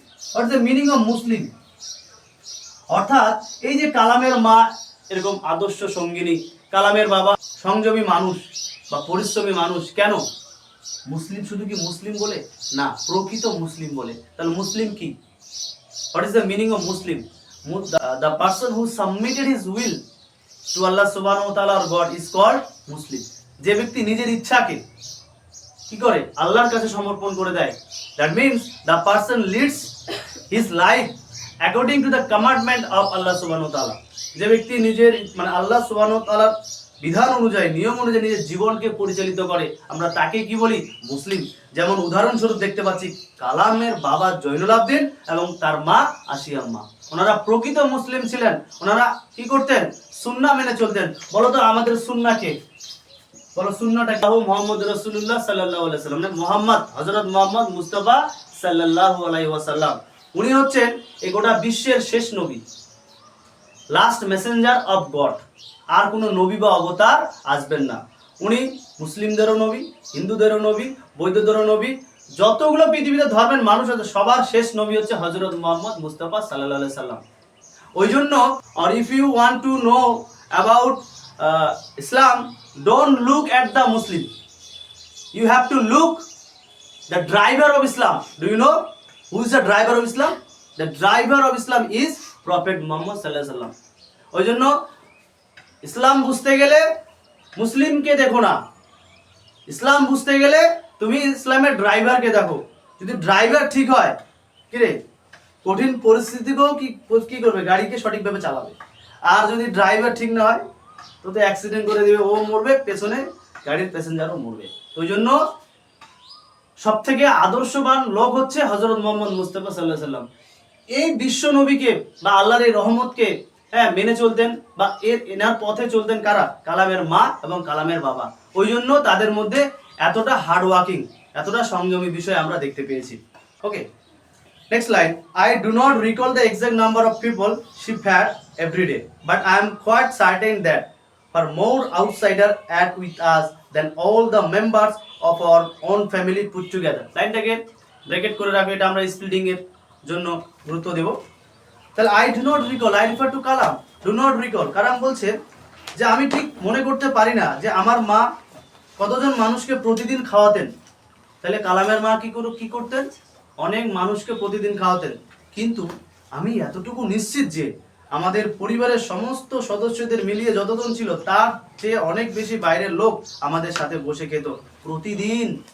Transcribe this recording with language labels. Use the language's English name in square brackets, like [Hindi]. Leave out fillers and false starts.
[English] What is the meaning of Muslim? [Bangla] অর্থাৎ এই যে কালামের মা এরকম আদর্শ সঙ্গিনী, কালামের বাবা সংযমী মানুষ বা পরিশ্রমী মানুষ। কেন মুসলিম? শুধু কি মুসলিম বলে না, প্রকৃত মুসলিম বলে। তাহলে মুসলিম কি? [English] What is the meaning of Muslim? The person who submitted his will to Allah subhanahu wa ta'ala or God is called Muslim. [Bangla] যে ব্যক্তি নিজের ইচ্ছাকে কি করে? আল্লাহর কাছে সমর্পণ করে দেয়। [English] That means the person leads his life according to the commandment of Allah subhanahu wa ta'ala. [Bangla] যে ব্যক্তি নিজের মানে আল্লাহ subhanahu wa ta'ala বিধান অনুযায়ী, নিয়ম অনুযায়ী নিজের জীবনকে পরিচালিত করে, আমরা তাকে কি বলি? মুসলিম। যেমন উদাহরণস্বরূপ দেখতে পাচ্ছি কালামের বাবা জয়নুল আবদিন এবং তার মা আশি আম্মা, ওনারা প্রকৃত মুসলিম ছিলেন। ওনারা কি করতেন? সুন্নাহ মেনে চলতেন। বলো তো আমাদের সুন্নাহ কে? বলো সুন্নাহটা কি? মুহাম্মদ রাসূলুল্লাহ সাল্লাল্লাহু আলাইহি ওয়াসাল্লাম, মানে মুহাম্মদ, হযরত মুহাম্মদ মুস্তাফা সাল্লাল্লাহু আলাইহি ওয়াসাল্লাম। উনি হচ্ছেন এই গোটা বিশ্বের শেষ নবী, [English] Last messenger of God. [Bangla] আর কোনো নবী বা অবতার আসবেন না। উনি মুসলিমদেরও নবী, হিন্দুদেরও নবী, বৌদ্ধদেরও নবী, যতগুলো পৃথিবীতে ধর্মের মানুষ আছে সবার শেষ নবী হচ্ছে হযরত মুহাম্মদ মুস্তাফা সাল্লাল্লাহু আলাইহি সাল্লাম। ওই জন্য, [English] or if you want to know about Islam don't look at the Muslim. You have to look the driver of Islam. Do you know who is the driver of Islam? The driver of Islam is Prophet Muhammad sallallahu alaihi wasallam. [Bangla] ওই জন্য ইসলাম বুঝতে গেলে মুসলিমকে দেখো না, ইসলাম বুঝতে গেলে তুমি ইসলামের ড্রাইভারকে দেখো। যদি ড্রাইভার ঠিক হয়, কি রে, কঠিন পরিস্থিতিকেও কি করবে, গাড়িকে সঠিকভাবে চালাবে। আর যদি ড্রাইভার ঠিক না হয় তো অ্যাক্সিডেন্ট করে দিবে, ও মরবে, পেছনে গাড়ির প্যাসেঞ্জারও মরবে। ওই জন্য সব থেকে আদর্শবান লোক হচ্ছে হযরত মুহাম্মদ মুস্তাফা সাল্লাল্লাহু আলাইহি সাল্লাম। এই বিশ্ব নবীকে বা আল্লাহর এই রহমতকে মেনে চলতেন বা এনার পথে চলতেন কারা? কালামের মা এবং কালামের বাবা। ওই জন্য তাদের মধ্যে এতটা হার্ড ওয়ার্কিং, এতটা সংযমী বিষয় আমরা দেখতে পেয়েছি। [English] Okay, next line. I do not recall the exact number of people she fed every day, but I am quite certain that for more outsider at with us than all the members of our own family put together. [Bangla] লাইনটাকে bracket করে রাখো, এটা আমরা splitting এর জন্য গুরুত্ব দেব। [English] তাহলে I do not recall, I refer to kalam. do not recall, [Bangla] কালাম বলছে যে আমি ঠিক মনে করতে পারি না যে আমার মা কতজন মানুষকে প্রতিদিন খাওয়াতেন। তাহলে কালামের মা কি করতেন? অনেক মানুষকে প্রতিদিন খাওয়াতেন। কিন্তু আমি এতটুকু নিশ্চিত যে আমাদের পরিবারের সমস্ত সদস্যদের মিলিয়ে যতজন ছিল তার চেয়ে অনেক বেশি বাইরের লোক আমাদের সাথে বসে খেত প্রতিদিন।